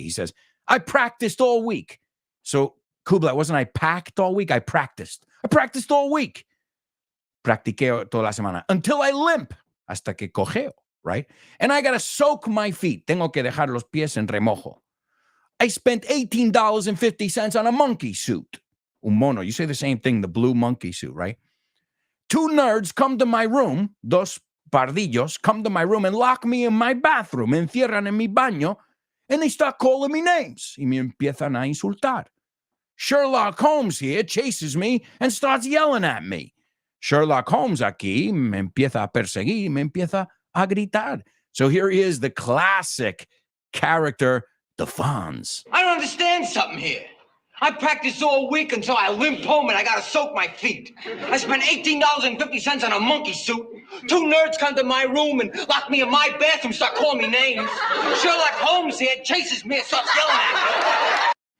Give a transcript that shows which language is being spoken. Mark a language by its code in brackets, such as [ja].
[en] He says, I practiced all week. So, Kubla, wasn't I packed all week? I practiced all week. [es] Practiqué toda la semana. [en] Until I limp. [es] Hasta que cojeo, right? [en] And I got to soak my feet. [es] Tengo que dejar los pies en remojo. [en] I spent $18.50 on a monkey suit. [es] un mono. [en] You say the same thing, the blue monkey suit, right? Two nerds come to my room, [es] dos pardillos [en] come to my room and lock me in my bathroom, [es] encierran en mi baño, [en] and they start calling me names. [es] Y me empiezan a insultar. [en] Sherlock Holmes here chases me and starts yelling at me. [es] Sherlock Holmes aquí me empieza a perseguir, me empieza a gritar. [en] So here he is, the classic character, the Fonz. I don't understand something here. I practiced all week until I limped home and I gotta soak my feet. I spent $18.50 on a monkey suit. Two nerds come to my room and lock me in my bathroom, start calling me names. Sherlock Holmes here chases me and starts yelling at me.